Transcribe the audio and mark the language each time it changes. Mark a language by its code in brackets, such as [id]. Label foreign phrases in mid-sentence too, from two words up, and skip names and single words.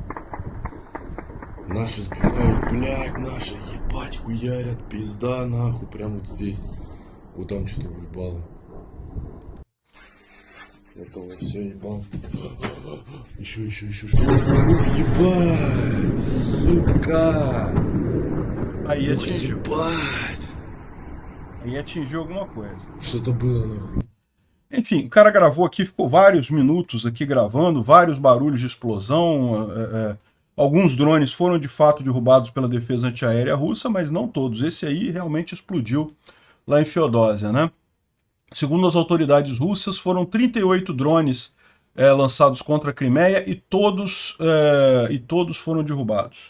[ru] Наши сбивают, блядь, наши, ебать, хуярят, пизда, нахуй, прям вот здесь. Вот там что-то уебало. Готово, все, ебал. Еще. Ух, ебать! Сука! [pt] Aí [ru] Ух, [pt] atingiu. [ru] ебать! [pt] Aí atingiu alguma coisa. [ru] Что-то было, нахуй. [pt] Enfim, o cara gravou aqui, ficou vários minutos aqui gravando, vários barulhos de explosão. Alguns drones foram de fato derrubados pela defesa antiaérea russa, mas não todos. Esse aí realmente explodiu lá em Feodósia, né? Segundo as autoridades russas, foram 38 drones lançados contra a Crimeia e todos foram derrubados.